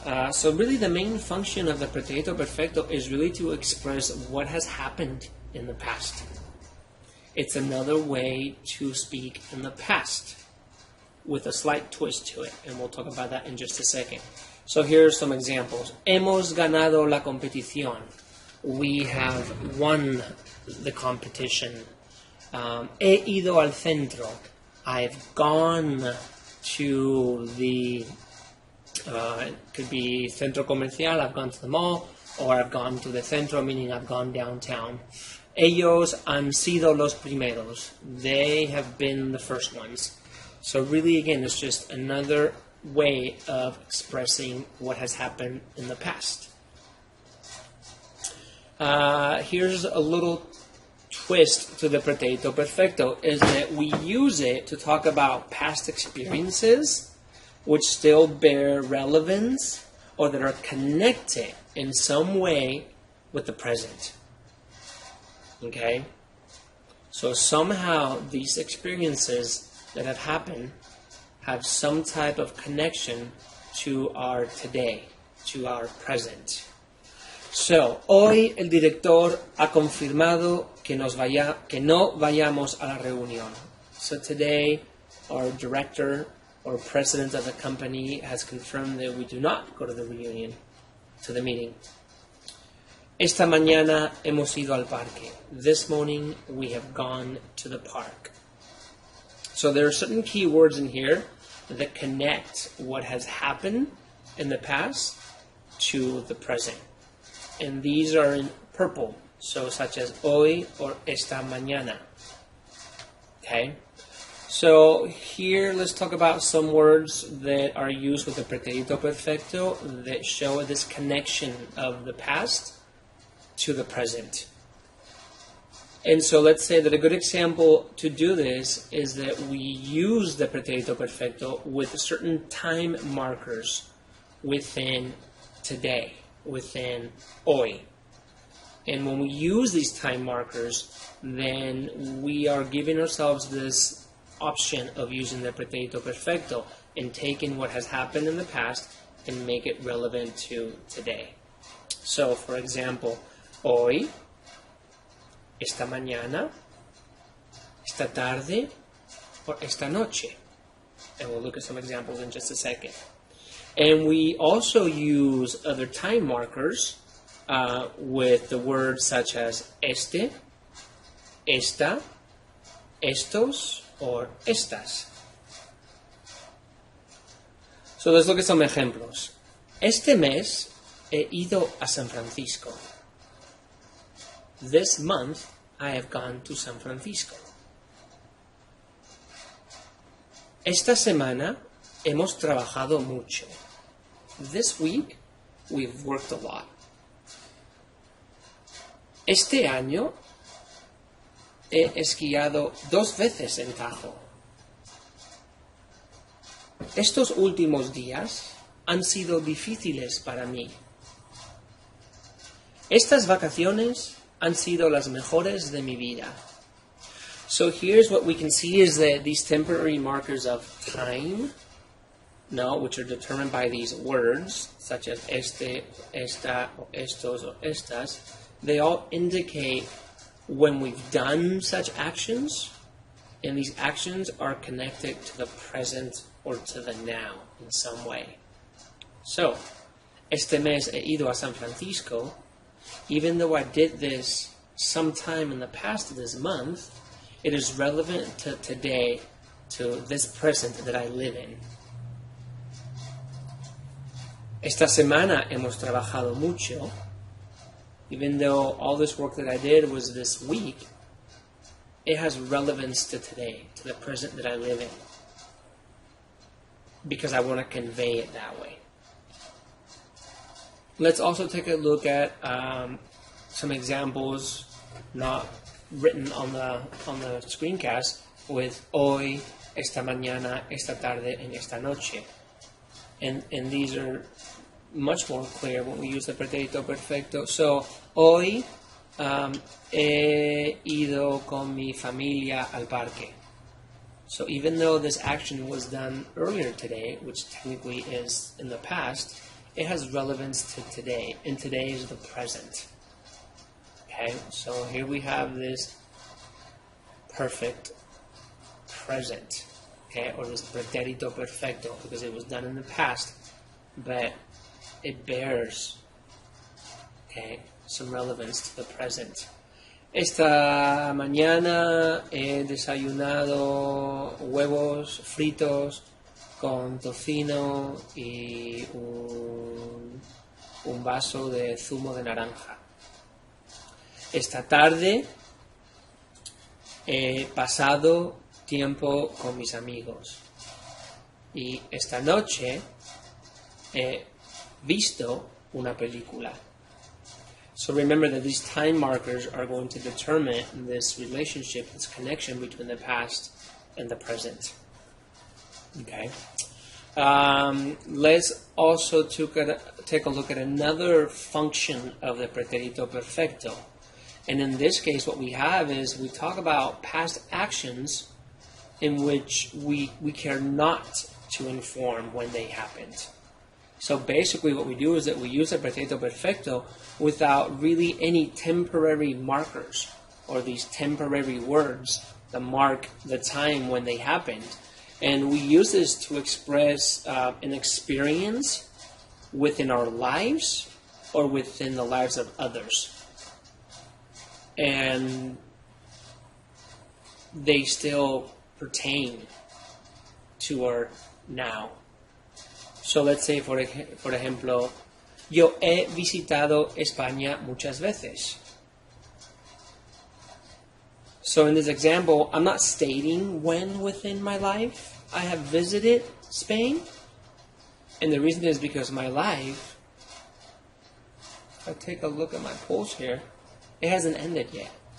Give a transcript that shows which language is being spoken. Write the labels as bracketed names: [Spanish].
[English] So really the main function of the preterito perfecto is really to express what has happened in the past. It's another way to speak in the past with a slight twist to it, and we'll talk about that in just a second. So here are some examples. [Spanish] Hemos ganado la competición. [English] We have won the competition. [Spanish] He ido al centro. [English] I've gone to the, it could be centro comercial, I've gone to the mall, or I've gone to the centro, meaning I've gone downtown. [Spanish] Ellos han sido los primeros. [English] They have been the first ones. So really, again, it's just another way of expressing what has happened in the past. Here's a little twist to the pretérito perfecto, is that we use it to talk about past experiences which still bear relevance or that are connected in some way with the present. Okay? So somehow these experiences that have happened have some type of connection to our today, to our present. [Spanish] So, hoy el director ha confirmado que no vayamos a la reunión. [English] So today, our director or president of the company has confirmed that we do not go to the reunion, to the meeting. [Spanish] Esta mañana hemos ido al parque. [English] This morning we have gone to the park. So there are certain key words in here that connect what has happened in the past to the present. And these are in purple, so such as hoy or esta mañana. Okay? So here let's talk about some words that are used with the Preterito perfecto that show this connection of the past to the present. And so let's say that a good example to do this is that we use the Preterito perfecto with certain time markers within today, within hoy. And when we use these time markers, then we are giving ourselves this option of using the Preterito perfecto and taking what has happened in the past and make it relevant to today. So, for example, hoy, esta mañana, esta tarde, or esta noche. And we'll look at some examples in just a second. And we also use other time markers with the words such as este, esta, estos, or estas. So let's look at some ejemplos. [Spanish] Este mes he ido a San Francisco. [English] This month I have gone to San Francisco. [Spanish] Esta semana hemos trabajado mucho. [English] This week we've worked a lot. [Spanish] Este año he esquiado 2 veces en Tajo. Estos últimos días han sido difíciles para mí. Estas vacaciones han sido las mejores de mi vida. [English] So here's what we can see is that these temporary markers of time, which are determined by these words, such as este, esta, or estos, or estas, they all indicate when we've done such actions, and these actions are connected to the present or to the now in some way. [Spanish] So, este mes he ido a San Francisco. [English] Even though I did this sometime in the past of this month, it is relevant to today, to this present that I live in. [Spanish] Esta semana hemos trabajado mucho. [English] Even though all this work that I did was this week, it has relevance to today, to the present that I live in, because I want to convey it that way. Let's also take a look at some examples not written on the screencast with hoy, esta mañana, esta tarde, and esta noche. And these are much more clear when we use the Preterito perfecto. [Spanish] So, hoy he ido con mi familia al parque. [English] So even though this action was done earlier today, which technically is in the past, it has relevance to today, and today is the present. Okay, so here we have this perfect present, okay, or this Preterito perfecto, because it was done in the past, but it bears, okay, some relevance to the present. [Spanish] Esta mañana he desayunado huevos fritos con tocino y un vaso de zumo de naranja. Esta tarde he pasado tiempo con mis amigos. Y esta noche he visto una película. [English] So remember that these time markers are going to determine this relationship, this connection between the past and the present. Okay. Let's also take a look at another function of the Preterito perfecto. And in this case, what we have is we talk about past actions in which we care not to inform when they happened. So basically what we do is that we use the Preterito perfecto without really any temporary markers or these temporary words that mark the time when they happened. And we use this to express an experience within our lives or within the lives of others. And they still pertain to our now. So let's say, por ejemplo, [Spanish] yo he visitado España muchas veces. [English] So in this example, I'm not stating when within my life I have visited Spain. And the reason is because my life, if I take a look at my polls here, it hasn't ended yet.